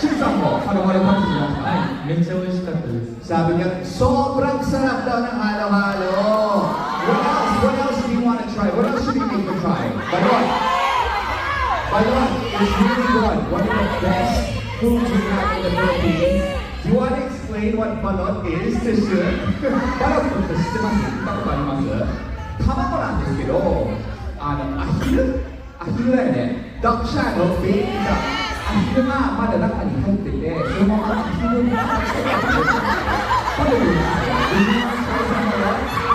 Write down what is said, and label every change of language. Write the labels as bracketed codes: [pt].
[ja] シュウさんもハロハロ食べてみました。はい、めっちゃ美味しかったです。 [tl] Sabi niya, sobrang sarap daw ng halo-halo. [en] What else? What else do you want to try? What else should we make her try? Balot. Balot is really good. One of the best foods we have in the Philippines. Do you want to explain what balot is to Shun? [ja] Balot って知ってます？聞いたことあります？卵なんですけど、アヒルだよね。ダックシャーのベイビーダック。アヒルがまだ中に入ってて、そのままアヒルになって食べるんですよ。